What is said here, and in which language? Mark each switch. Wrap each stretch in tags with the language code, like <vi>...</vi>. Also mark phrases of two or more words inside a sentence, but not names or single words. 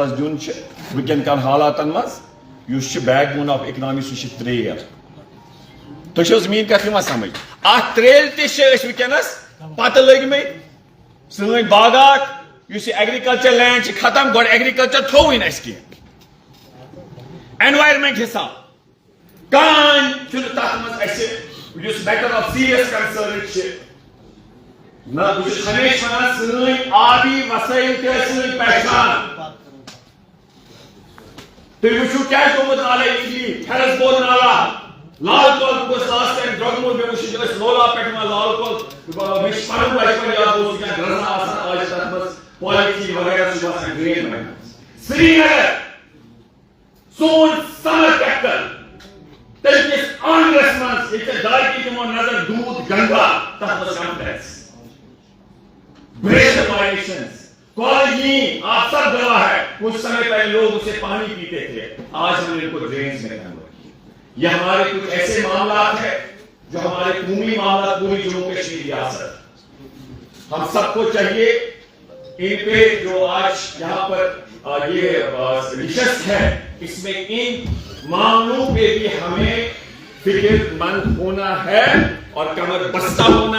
<ks>ہس دیُن چھُ وٕنکیٚن کٮ۪ن حالاتن منٛز یُس چھُ</ks> <en>backbone of economy</en> <ks>سُہ چھُ ترٛیل تُہۍ چھِو حظ میٲنۍ کتھ یِوان سمجھ اتھ ترٛیلہِ تہِ چھِ أسۍ وٕنکیٚنس پتہٕ لٔگمٕتۍ سٲنۍ باغات یُس یہِ</ks> <en>agriculture land</en> <ks>چھِ ختم گۄڈٕ ایگریکلچر تھووٕے نہٕ اَسہِ کینٛہہ اینوایرمنٹ حساب کٕہٕنۍ چھُنہٕ تتھ منٛز اَسہِ یُس</ks> <en>matter of serious concern</en> <ks>چھِ نہ بہٕ چھُس ہمیشہِ ونان سٲنۍ آبی وسٲیل تہِ ٲسۍ سٲنۍ پہچان تُہۍ وٕچھِو کیٛاہ چھُ گوٚمُت نالے اِجلی فیرس بول نالا لال کول گوٚژھ</ks> <en>last time</en> <ks>درٛوٚگمُت مےٚ وٕچھ أسۍ لولاب پٮ۪ٹھ یِوان لال کول مےٚ چھُ پنُن بچپن یاد اوس کینٛہہ گرزا آسان آز چھِ تتھ منٛز پالیتھیٖن وغیرہ سُہ چھُ آسان گرین سری نگر سون</ks> <en>summer capital</en> <ks>تٔمۍ کِس آنگنس منٛز ییٚتہِ دارکی دِمو نظر دوٗد گنگا تتھ منٛز کمپلیکس</ks> <ur>بریشر وائلیشنز کالجین آپ سب گواہ ہے کچھ سمے پہلے لوگ اسے پانی پیتے تھے آج ہم نے ان کو ڈرینز میں کنورٹ کیا یہ ہمارے کچھ ایسے معاملات ہیں جو ہمارے قومی معاملات پوری جموں کشمیر ریاست ہم سب کو چاہیے ان پہ جو آج یہاں پر یہ نشست ہے اس میں ان معاملوں پہ بھی ہمیں فکر مند ہونا ہے اور کمر بستہ ہونا</ur>